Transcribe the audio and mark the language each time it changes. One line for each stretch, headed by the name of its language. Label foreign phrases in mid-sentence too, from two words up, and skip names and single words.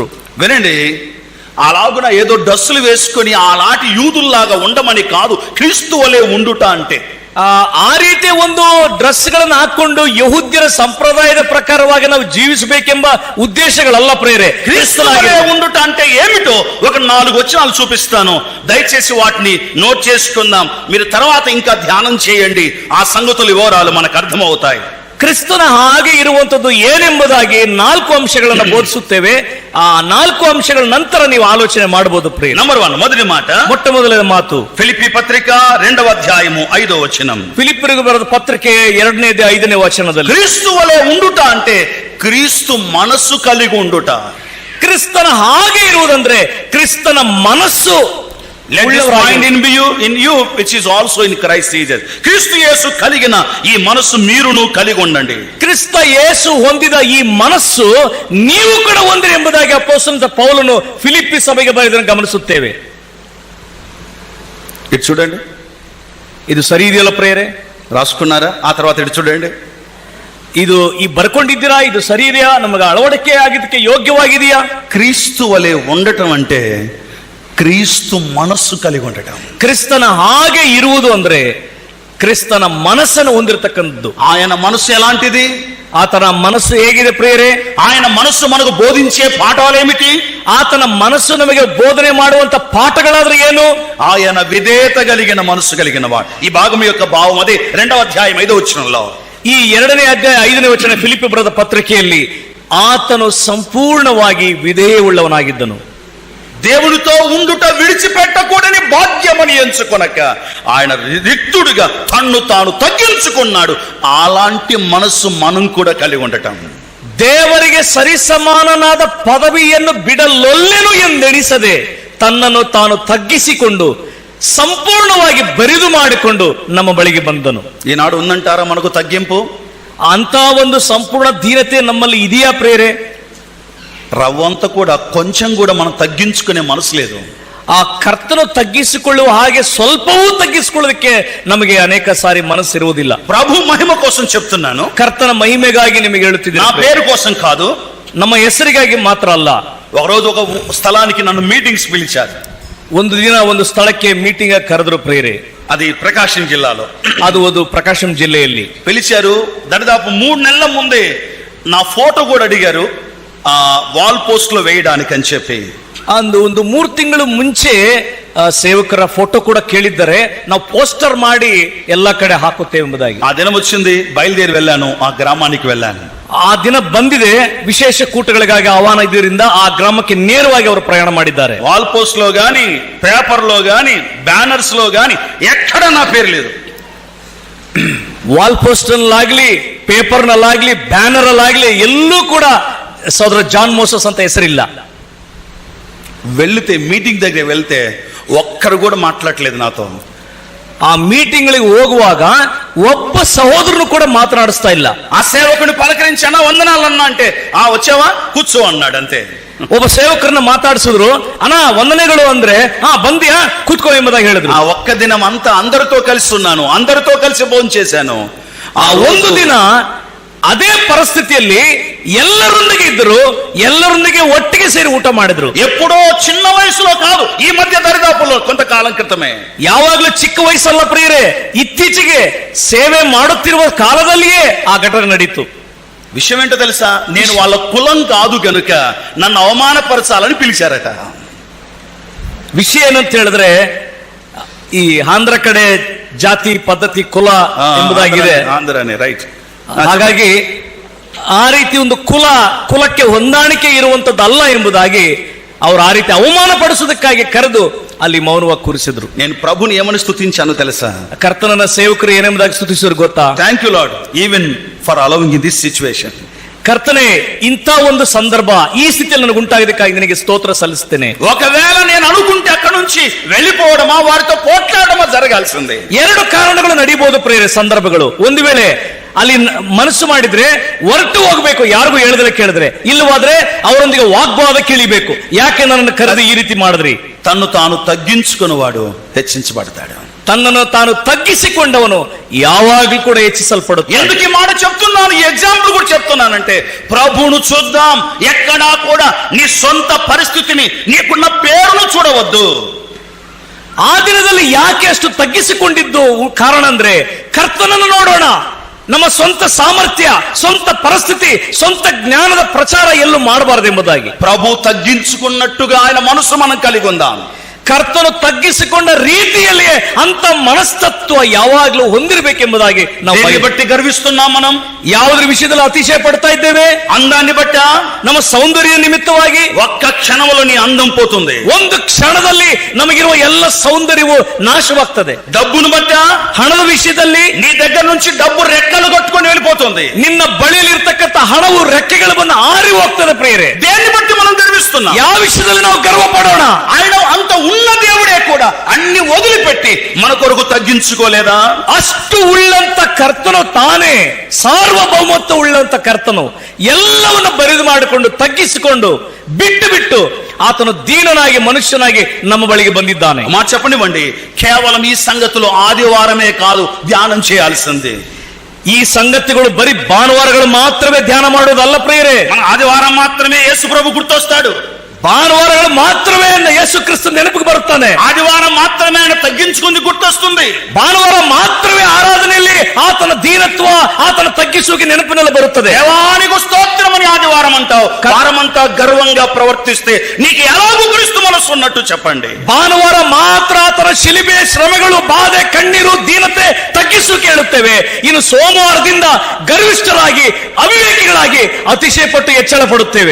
Telugu: వినండి, అలాగున ఏదో డ్రెస్సులు వేసుకొని అలాంటి యూదుల్లాగా ఉండమని కాదు, క్రీస్తు వలె ఉండుట అంటే.
Kannada: ಆ ರೀತಿ ಒಂದು ಡ್ರೆಸ್ ಗಳನ್ನು ಹಾಕೊಂಡು ಯಹೂದ್ಯರ ಸಂಪ್ರದಾಯದ ಪ್ರಕಾರವಾಗಿ ನಾವು ಜೀವಿಸಬೇಕೆಂಬ ಉದ್ದೇಶಗಳಲ್ಲ ಪ್ರೇರೆ.
Telugu: క్రీస్తు వలె ఉండుట అంటే ఏమిటో ఒక 4 వచనాలు చూపిస్తాను, దయచేసి వాటిని నోట్ చేసుకుందాం. మీరు తర్వాత ఇంకా ధ్యానం చేయండి, ఆ సంగతుల వివరాలు మనకు అర్థమవుతాయి.
Kannada: ಕ್ರಿಸ್ತನ ಹಾಗೆ ಇರುವಂತದ್ದು ಏನೆಂಬುದಾಗಿ 4 ಅಂಶಗಳನ್ನು ಬೋಧಿಸುತ್ತೇವೆ. ಆ 4 ಅಂಶಗಳ ನಂತರ ನೀವು ಆಲೋಚನೆ ಮಾಡಬಹುದು ಪ್ರಿಯ. ನಂಬರ್ 1,
Telugu: మొదటి మాట,
Kannada: ಮೊಟ್ಟ ಮೊದಲನೇ ಮಾತು
Telugu: ఫిలిప్పీ పత్రిక 2వ అధ్యాయము 5వ వచనం.
Kannada: ಫಿಲಿಪ್ಪರಿಗೆ ಬರೆದ ಪತ್ರಿಕೆ 2ನೇ 5ನೇ ವಚನದಲ್ಲಿ
Telugu: క్రీస్తు వలె ఉండుట అంటే క్రీస్తు మనస్సు కలిగి ఉండుట.
Kannada: ಕ್ರಿಸ್ತನ ಹಾಗೆ ಇರುವುದಂದ್ರೆ ಕ್ರಿಸ್ತನ ಮನಸ್ಸು.
English: Let this mind in you which is also in Christ Jesus.
Telugu: క్రీస్తు యేసు కలిగిన ఈ మనస్సు మీరును కలిగి ఉండండి.
Kannada: ಕ್ರಿಸ್ತ ಯೇಸು ಹೊಂದಿದ ಈ ಮನಸ್ಸು ನೀವು ಕೂಡ ಹೊಂದಿರಿ ಎಂಬುದಾಗಿ ಅಪೊಸ್ತಲನಾದ ಪೌಲನು ಫಿಲಿಪ್ಪಿ ಸಭೆಗೆ ಬರೆದನ್ನು ಗಮನಿಸುತ್ತೇವೆ.
Telugu: ఇది చూడండి,
Kannada: ಇದು ಸರಿ ಇದೆಯಲ್ಲ ಪ್ರೇರೆ?
Telugu: రాసుకున్నారా? ఆ తర్వాత ఇది చూడండి,
Kannada: ಇದು ಈ ಬರ್ಕೊಂಡಿದ್ದೀರಾ? ಇದು ಸರಿ ಇದೆಯಾ? ನಮಗೆ ಅಳವಡಿಕೆ ಆಗಿದ್ದಕ್ಕೆ ಯೋಗ್ಯವಾಗಿದೆಯಾ?
Telugu: క్రీస్తు వలె ఉండటం అంటే క్రీస్తు మనస్సు కలిగి ఉండటం.
Kannada: ಕ್ರಿಸ್ತನ ಹಾಗೆ ಇರುವುದು ಅಂದ್ರೆ ಕ್ರಿಸ್ತನ ಮನಸ್ಸನ್ನು ಹೊಂದಿರತಕ್ಕಂಥದ್ದು.
Telugu: ఆయన మనస్సు ఎలాంటిది?
Kannada: ಆತನ ಮನಸ್ಸು ಹೇಗಿದೆ ಪ್ರಿಯರೇ?
Telugu: ఆయన మనస్సు మనకు బోధించే పాఠాలు ఏమిటి?
Kannada: ಆತನ ಮನಸ್ಸು ನಮಗೆ ಬೋಧನೆ ಮಾಡುವಂತ ಪಾಠಗಳಾದ್ರೆ ಏನು?
Telugu: ఆయన విధేయత కలిగిన మనస్సు కలిగిన వాడు. ఈ భాగం యొక్క భావం అదే 2వ అధ్యాయం 5వ వచనంలో.
Kannada: ಈ 2ನೇ ಅಧ್ಯಾಯ 5ನೇ ವಚನ ಫಿಲಿಪ್ಪಿ ಬರೆದ ಪತ್ರಿಕೆಯಲ್ಲಿ ಆತನು ಸಂಪೂರ್ಣವಾಗಿ ವಿಧೇಯವುಳ್ಳವನಾಗಿದ್ದನು.
Telugu: దేవునితో ఉండుట విడిచిపెట్టకూడని భాగ్యమని ఎంచుకొనక ఆయన రిక్తుడిగా తన్ను తాను తగ్గించుకున్నాడు. అలాంటి మనస్సు మనం కూడా కలిగి ఉండటం.
Kannada: ದೇವರಿಗೆ ಸರಿಸಮಾನನಾದ ಪದವಿಯನ್ನು ಬಿಡಲೊಲ್ಲೆನು ಎಂದೆಣಿಸದೆ ತನ್ನನ್ನು ತಾನು ತಗ್ಗಿಸಿಕೊಂಡು ಸಂಪೂರ್ಣವಾಗಿ ಬರಿದು ಮಾಡಿಕೊಂಡು ನಮ್ಮ ಬಳಿಗೆ ಬಂದನು.
Telugu: ఈనాడు ఉందంటారా మనకు తగ్గింపు?
Kannada: ಅಂತ ಒಂದು ಸಂಪೂರ್ಣ ಧೀರತೆ ನಮ್ಮಲ್ಲಿ ಇದೆಯಾ ಪ್ರೇರೆ?
Telugu: రవ్వంత కూడా కొంచెం కూడా మనం తగ్గించుకునే మనసు లేదు.
Kannada: ಆ ಕರ್ತನು ತಗ್ಗಿಸಿಕೊಳ್ಳುವ ಹಾಗೆ ಸ್ವಲ್ಪವೂ ತಗ್ಗಿಸಿಕೊಳ್ಳೋದಕ್ಕೆ ನಮಗೆ ಅನೇಕ ಸಾರಿ ಮನಸ್ಸಿರುವುದಿಲ್ಲ.
Telugu: ప్రభు మహిమ కోసం చెప్తున్నాను,
Kannada: ಕರ್ತನ ಮಹಿಮೆಗಾಗಿ ನಿಮಗೆ ಹೇಳುತ್ತಿದ್ದೇನೆ.
Telugu: నా పేరు కోసం కాదు,
Kannada: ನಮ್ಮ ಹೆಸರಿಗಾಗಿ ಮಾತ್ರ ಅಲ್ಲ.
Telugu: ఒకరోజు ఒక స్థలానికి నన్ను మీటింగ్స్ పిలిచారు.
Kannada: ಒಂದು ದಿನ ಒಂದು ಸ್ಥಳಕ್ಕೆ ಮೀಟಿಂಗ್ ಕರೆದ್ರು ಪ್ರೇರೆ.
Telugu: అది ప్రకాశం జిల్లాలో.
Kannada: ಅದು ಒಂದು ಪ್ರಕಾಶಂ ಜಿಲ್ಲೆಯಲ್ಲಿ
Telugu: పిలిచారు. దాదాపు 3 నెలల ముందే నా ఫోటో కూడా అడిగారు ఆ వాల్ పోస్ట్ లో వేయడానికి అని చెప్పి.
Kannada: ಒಂದು 3 ತಿಂಗಳು ಮುಂಚೆ ಸೇವಕರ ಫೋಟೋ ಕೂಡ ಕೇಳಿದ್ದಾರೆ, ನಾವು ಪೋಸ್ಟರ್ ಮಾಡಿ ಎಲ್ಲ ಕಡೆ ಹಾಕುತ್ತೇವೆ ಎಂಬುದಾಗಿ.
Telugu: ఆ దినం వచ్చింది, బయలుదేరి వెళ్ళాను, ఆ గ్రామానికి వెళ్ళాను.
Kannada: ಆ ದಿನ ಬಂದಿದೆ. ವಿಶೇಷ ಕೂಟಗಳಿಗಾಗಿ ಆಹ್ವಾನ ಇದರಿಂದ ಆ ಗ್ರಾಮಕ್ಕೆ ನೇರವಾಗಿ ಅವರು ಪ್ರಯಾಣ ಮಾಡಿದ್ದಾರೆ.
Telugu: వాల్ పోస్ట్ లో గాని, పేపర్ లో గాని, బ్యానర్స్ లో గాని ఎక్కడ నా పేరు లేదు.
Kannada: ವಾಲ್ ಪೋಸ್ಟರ್ ನಲ್ಲಾಗ್ಲಿ, ಪೇಪರ್ ನಲ್ಲಾಗ್ಲಿ, ಬ್ಯಾನರ್ ಅಲ್ಲಾಗ್ಲಿ ಎಲ್ಲೂ ಕೂಡ ಸಹೋದರ ಜಾನ್ ಮೋಸಸ್ ಅಂತ ಹೆಸರಿಲ್ಲ.
Telugu: వెళ్తే మీటింగ్ దగ్గర వెళ్తే ఒక్కరు కూడా మాట్లాడలేదు నాతో.
Kannada: ఆ మీటింಗ್ಗಳಿಗೆ ಹೋಗುವಾಗ ಒಬ್ಬ ಸಹೋದರನು ಕೂಡ ಮಾತನಾಡಿಸ್ತಾ ಇಲ್ಲ.
Telugu: ఆ సేవకుని పలకరించానా, వందనాలన్నా అంటే ఆ వచ్చావా కూర్చో అన్నాడు అంతే.
Kannada: ಒಬ್ಬ ಸೇವಕರನ್ನ ಮಾತಾಡಿಸಿದ್ರು, ಅಣ್ಣ ವಂದನೆಗಳು ಅಂದ್ರೆ ಬಂದಿಯಾ ಕೂತ್ಕೋ ಎಂಬುದಾಗಿ ಹೇಳಿದ್ರು.
Telugu: ఆ ఒక్క దినం అంతా అందరితో కలిసి ఉన్నాను, అందరితో కలిసి భోజనం చేశాను.
Kannada: ಆ ಒಂದು ದಿನ ಅದೇ ಪರಿಸ್ಥಿತಿಯಲ್ಲಿ ಎಲ್ಲರೊಂದಿಗೆ ಇದ್ದರು, ಎಲ್ಲರೊಂದಿಗೆ ಒಟ್ಟಿಗೆ ಸೇರಿ ಊಟ ಮಾಡಿದ್ರು.
Telugu: ఎప్పుడో చిన్న వయసులో కాదు, ఈ మధ్య దరిదాపులో కొంతకాలం క్రితమే.
Kannada: ಯಾವಾಗ್ಲೂ ಚಿಕ್ಕ ವಯಸ್ಸಲ್ಲ ಪ್ರಿಯರೇ, ಇತ್ತೀಚೆಗೆ ಸೇವೆ ಮಾಡುತ್ತಿರುವ ಕಾಲದಲ್ಲಿಯೇ ಆ ಘಟನೆ ನಡೀತು.
Telugu: విషయం ఏంటో తెలుసా, నేను వాళ్ళ కులం కాదు గనుక నన్ను అవమానపరచాలని పిలిచారట.
Kannada: ವಿಷಯ ಏನಂತ ಹೇಳಿದ್ರೆ, ಈ ಆಂಧ್ರ ಕಡೆ ಜಾತಿ ಪದ್ಧತಿ ಕುಲ ಎಂಬುದಾಗಿದೆ. ಆಂಧ್ರನೇ ರೈಟ್. ಹಾಗಾಗಿ ಆ ರೀತಿ ಒಂದು ಕುಲಕ್ಕೆ ಹೊಂದಾಣಿಕೆ ಇರುವಂತದ್ದಲ್ಲ ಎಂಬುದಾಗಿ ಅವರು ಆ ರೀತಿ ಅವಮಾನ ಪಡಿಸುವುದಕ್ಕಾಗಿ ಕರೆದು ಅಲ್ಲಿ ಮೌನವಾಗಿ ಕೂರಿಸಿದ್ರು.
Telugu: నేను ప్రభుని ఏమని స్తుతించాను తెలుసా?
Kannada: ಕರ್ತನನ್ನ ಸೇವಕರು ಏನೆಂಬುದಾಗಿ ಸ್ತುತಿಸಿದ್ರು ಗೊತ್ತಾ?
English: Thank you Lord even for allowing in this situation.
Kannada: ಕರ್ತನೆ, ಇಂಥ ಒಂದು ಸಂದರ್ಭ ಈ ಸ್ಥಿತಿಯಲ್ಲಿ ನನಗೆ ಉಂಟಾಗಿದ್ದಕ್ಕಾಗಿ ನಿನಗೆ ಸ್ತೋತ್ರ ಸಲ್ಲಿಸ್ತೇನೆ.
Telugu: ఒకవేళ నేను అనుకుంటే అక్కడ నుంచి వెళ్ళిపోవడమా, వారితో పోట్లాడమా జరగాల్సిందే.
Kannada: 2 ಕಾರಣಗಳು ನಡೀಬಹುದು ಪ್ರೇರೆ ಸಂದರ್ಭಗಳು. ಒಂದು ವೇಳೆ ಅಲ್ಲಿ ಮನಸ್ಸು ಮಾಡಿದ್ರೆ ಹೊರಟು ಹೋಗ್ಬೇಕು, ಯಾರಿಗೂ ಹೇಳಿದ್ರೆ ಕೇಳಿದ್ರೆ. ಇಲ್ಲವಾದ್ರೆ ಅವರೊಂದಿಗೆ ವಾಗ್ವಾದಕ್ಕೆ ಇಳಿಬೇಕು. ಯಾಕೆ ನನ್ನನ್ನು ಕರೆದು ಈ ರೀತಿ ಮಾಡಿದ್ರಿ?
Telugu: తన్ను తాను తగ్గించుకున్నవాడు హెచ్చించబడతాడు.
Kannada: ತನ್ನನ್ನು ತಾನು ತಗ್ಗಿಸಿಕೊಂಡವನು ಯಾವಾಗಲೂ ಕೂಡ ಹೆಚ್ಚಿಸಲ್ಪಡುತ್ತೆ.
Telugu: ఎందుకు ఈ మాట చెప్తున్నాను, ఈ ఎగ్జాంపుల్ కూడా చెప్తున్నానంటే, ప్రభువును చూద్దాం, ఎక్కడా కూడా నీ సొంత పరిస్థితిని, నీకున్న పేరును చూడవద్దు.
Kannada: ಆ ದಿನದಲ್ಲಿ ಯಾಕೆ ಅಷ್ಟು ತಗ್ಗಿಸಿಕೊಂಡಿದ್ದು ಕಾರಣ ಅಂದ್ರೆ, ಕರ್ತನನ್ನು ನೋಡೋಣ. ನಮ್ಮ ಸ್ವಂತ ಸಾಮರ್ಥ್ಯ, ಸ್ವಂತ ಪರಿಸ್ಥಿತಿ, ಸ್ವಂತ ಜ್ಞಾನದ ಪ್ರಚಾರ ಎಲ್ಲೂ ಮಾಡಬಾರದು ಎಂಬುದಾಗಿ.
Telugu: ప్రభు తగ్గించుకున్నట్టుగా ఆయన మనసు మనం కలిగి ఉందాం.
Kannada: ಕರ್ತನು ತಗ್ಗಿಸಿಕೊಂಡ ರೀತಿಯಲ್ಲಿಯೇ ಅಂತ ಮನಸ್ತತ್ವ ಯಾವಾಗಲೂ ಹೊಂದಿರಬೇಕೆಂಬುದಾಗಿ ನಾವು
Telugu: బట్టి గర్విస్తున్నాం. మనం
Kannada: ಯಾವುದ್ರ ವಿಷಯದಲ್ಲಿ ಅತಿಶಯ ಪಡ್ತಾ ಇದ್ದೇವೆ?
Telugu: అందాన్ని బట్ట,
Kannada: ನಮ್ಮ ಸೌಂದರ್ಯ ನಿಮಿತ್ತವಾಗಿ.
Telugu: ఒక్క క్షణంలో నీ అందం పోతుంది.
Kannada: ಒಂದು ಕ್ಷಣದಲ್ಲಿ ನಮಗಿರುವ ಎಲ್ಲ ಸೌಂದರ್ಯವು ನಾಶವಾಗ್ತದೆ.
Telugu: డబ్బును బట్ట,
Kannada: ಹಣದ ವಿಷಯದಲ್ಲಿ
Telugu: నీ దగ్గర నుంచి డబ్బు రెక్కలు కట్టుకొని వెళ్ళిపోతుంది.
Kannada: ನಿನ್ನ ಬಳಿಯಲ್ಲಿರ್ತಕ್ಕಂಥ ಹಣವು ರೆಕ್ಕೆಗಳು ಬಂದು ಹಾರಿ ಹೋಗ್ತದೆ ಪ್ರಿಯರೇ.
Telugu: దేన్ని బట్టి మనం గర్విస్తున్నాం?
Kannada: ಯಾವ ವಿಷಯದಲ್ಲಿ ನಾವು ಗರ್ವ ಪಡೋಣ?
Telugu: ఆయన అంత ఉన్న దేవుడే కూడా అన్ని వదిలిపెట్టి మన కొరకు తగ్గించుకోలేదా?
Kannada: ಅಷ್ಟು ಉಳ್ಳಂತ ಕರ್ತನು ತಾನೇ, ಸಾರ್ವಭೌಮತ್ವ ಉಳ್ಳಂತ ಕರ್ತನು ಎಲ್ಲವನ್ನು ಬರಿದು ಮಾಡಿಕೊಂಡು ತಗ್ಗಿಸಿಕೊಂಡು ಬಿಟ್ಟು ಆತನು ದೀನನಾಗಿ ಮನುಷ್ಯನಾಗಿ ನಮ್ಮ ಬಳಿಗೆ ಬಂದಿದ್ದಾನೆ.
Telugu: మా చెప్పనివ్వండి, కేవలం ఈ సంగతులు ఆదివారమే కాదు ధ్యానం చేయాల్సింది.
Kannada: ಈ ಸಂಗತಿಗಳು ಬರೀ ಭಾನುವಾರಗಳು ಮಾತ್ರವೇ ಧ್ಯಾನ ಮಾಡೋದಲ್ಲ ಪ್ರಿಯರೇ.
Telugu: మన ఆదివారం మాత్రమే యేసు ప్రభు గుర్తొస్తాడు.
Kannada: ಭಾನುವಾರಗಳು ಮಾತ್ರವೇ ಯೇಸು ಕ್ರಿಸ್ತ ನೆನಪಿಗೆ ಬರುತ್ತಾನೆ.
Telugu: ఆదివారం మాత్రమే ఆయన తగ్గించుకుంది గుర్తొస్తుంది.
Kannada: ಭಾನುವಾರ ಮಾತ್ರವೇ ಆರಾಧನೆಯಲ್ಲಿ ಆತನ ದೀನತ್ವ, ಆತನ ತಗ್ಗಿಸುವಿಕೆ ನೆನಪಿನಲ್ಲಿ ಬರುತ್ತದೆ.
Telugu: దేవానికి స్తోత్రం అని ఆదివారం అంటావు, వారమంతా గర్వంగా ప్రవర్తిస్తే నీకు ఎలాగూ క్రీస్తు మనసు ఉన్నట్టు చెప్పండి.
Kannada: ಭಾನುವಾರ ಮಾತ್ರ ಆತನ ಶಿಲುಬೆ, ಶ್ರಮೆಗಳು, ಬಾಧೆ, ಕಣ್ಣೀರು, ದೀನತೆ, ತಗ್ಗಿಸುವಿಕೆ ಹೇಳುತ್ತೇವೆ. ಇನ್ನು ಸೋಮವಾರದಿಂದ ಗರ್ವಿಷ್ಠರಾಗಿ, ಅವಿವೇಕಿಗಳಾಗಿ ಅತಿಶಯ ಪಟ್ಟು ಹೆಚ್ಚಳ ಪಡುತ್ತೇವೆ.